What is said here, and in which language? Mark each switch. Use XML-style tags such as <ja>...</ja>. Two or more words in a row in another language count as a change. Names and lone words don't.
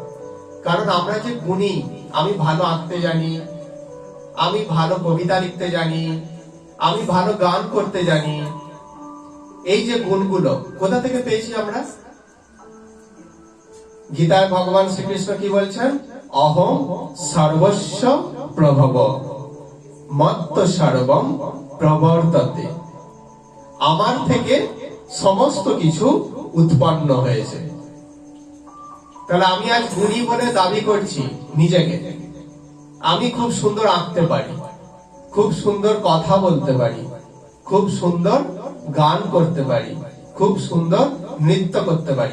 <bn>কারণ আমরা যে গুণী, আমি ভালো আঁকতে জানি, আমি ভালো কবিতা লিখতে জানি, আমি ভালো গান করতে জানি, এই যে গুণগুলো কোথা থেকে পেয়েছি আমরা? গীতায় ভগবান শ্রীকৃষ্ণ কি বলছেন,</bn> <sa>অহং সর্বস্ব প্রভব মত্ত সর্বম প্রবর্ততে।</sa> <bn>আমার থেকে সমস্ত কিছু উৎপন্ন হয়েছে। তাহলে আমি আজ গুণী বলে দাবি করছি নিজেকে, আমি খুব সুন্দর আঁকতে পারি, খুব সুন্দর কথা বলতে পারি, খুব সুন্দর গান করতে পারি, খুব সুন্দর নৃত্য করতে পারি।</bn>